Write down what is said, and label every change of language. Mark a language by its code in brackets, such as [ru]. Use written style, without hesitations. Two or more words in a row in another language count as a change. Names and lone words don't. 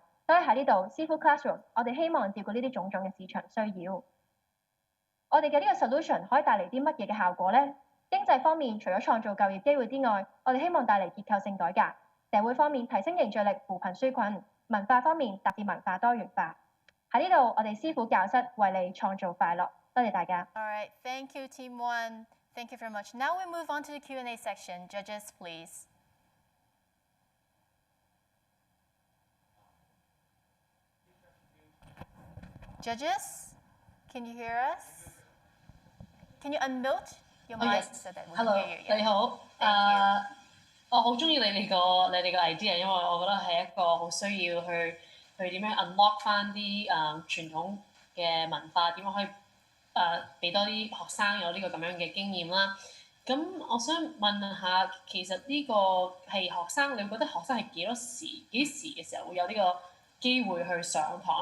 [yue] 所以喺呢度，師傅 Classroom， 我哋希望照顧呢啲種種嘅市場需要。我哋嘅呢個 solution 可以帶嚟啲乜嘢嘅效果呢？經濟方面，除咗創造就業機會之外，我哋希望帶嚟結構性改革。社會方面，提升凝聚力，扶貧紓困；文化方面，達至文化多元化。喺呢度，我哋師傅教室為你創造快樂。多謝大家。 [en] All right, thank you, Team 1. Thank you very much. Now we move on to the Q&A section. Judges, please. Judges, can you hear us? Can you unmute your mic so that we can Hello， hear you? [yue] 你好。我好中意你哋個 idea，因為我覺得係一個好需要去點樣 unlock 翻啲傳統嘅文化，點樣可以俾多啲學生有呢個咁樣嘅經驗啦。咁我想問下，其實呢個係學生，你會覺得學生係幾時嘅時候會有呢個機會去上堂？